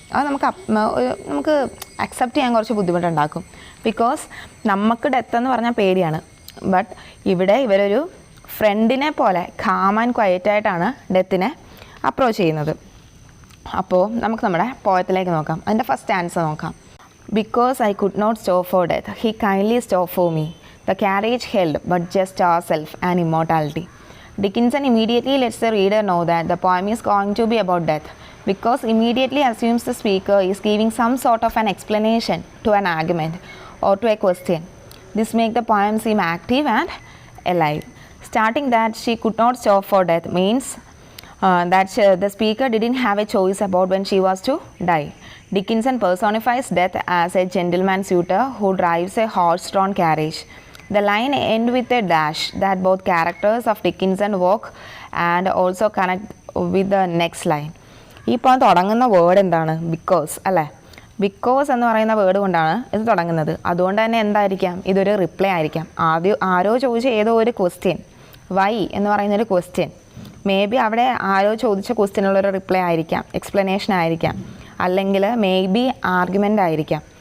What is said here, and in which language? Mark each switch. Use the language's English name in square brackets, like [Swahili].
[Malayalam] അത് നമുക്ക് അക്സെപ്റ്റ് ചെയ്യാൻ കുറച്ച് ബുദ്ധിമുട്ടുണ്ടാക്കും. ബിക്കോസ് നമുക്ക് ഡെത്ത് എന്ന് പറഞ്ഞാൽ പേടിയാണ്. ബട്ട് ഇവിടെ ഇവരൊരു ഫ്രണ്ടിനെ പോലെ കാം ആൻഡ് ക്വയറ്റായിട്ടാണ് ഡെത്തിനെ അപ്രോച്ച് ചെയ്യുന്നത്. അപ്പോൾ നമുക്ക് നമ്മുടെ പോയത്തിലേക്ക് നോക്കാം. അതിൻ്റെ ഫസ്റ്റ് ആൻസർ നോക്കാം. [English] Because I could not stop for death, he kindly stopped for me. The carriage held but just ourself and immortality. Dickinson immediately lets the reader know that the poem is going to be about death, because immediately assumes the speaker is giving some sort of an explanation to an argument or to a question. This makes the poem seem active and alive. Starting that she could not stop for death means that the speaker didn't have a choice about when she was to die. Dickinson personifies death as a gentleman suitor who drives a horse-drawn carriage. The line ends with a dash that both characters of Dickinson walk and also connect with the next line. [Malayalam] ഇപ്പോൾ തുടങ്ങുന്ന word എന്താണ്? Because അല്ലേ? Because എന്ന് പറയുന്ന word കൊണ്ടാണ് ഇത് തുടങ്ങുന്നത്. അതുകൊണ്ട് തന്നെ എന്തായിരിക്കാം? ഇതൊരു റിപ്ലൈ ആയിരിക്കാം. ആരോ ചോദിച്ച ഏതോ ഒരു ക്വസ്റ്റ്യൻ, വൈ എന്ന് പറയുന്നൊരു ക്വസ്റ്റ്യൻ, മേ ബി അവിടെ ആരോ ചോദിച്ച ക്വസ്റ്റ്യനുള്ളൊരു റിപ്ലൈ ആയിരിക്കാം, എക്സ്പ്ലനേഷൻ ആയിരിക്കാം, അല്ലെങ്കിൽ മേ ബി ആർഗ്യുമെൻ്റ് ആയിരിക്കാം.